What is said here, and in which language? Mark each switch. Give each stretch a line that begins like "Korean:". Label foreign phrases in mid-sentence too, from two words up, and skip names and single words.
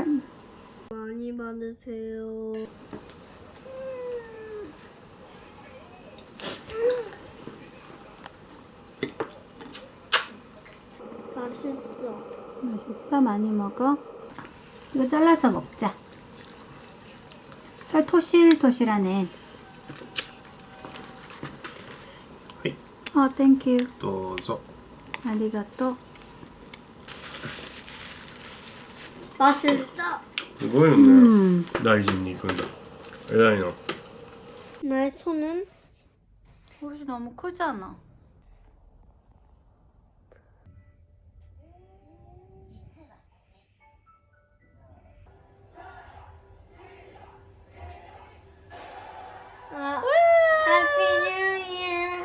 Korean: 많이 받으세요. 맛있어. 맛있어? 많이 먹어? 이거 잘라서 먹자. 살 토실토실하네.
Japanese: はい、
Korean: 땡큐.
Japanese: どうぞ。ありがとう.
Korean: 맛있어.
Japanese: すごいよね。大臣に行くんだ。偉いな。
Korean: 나의 손은 옷이 너무 크잖아.
English: Happy New Year.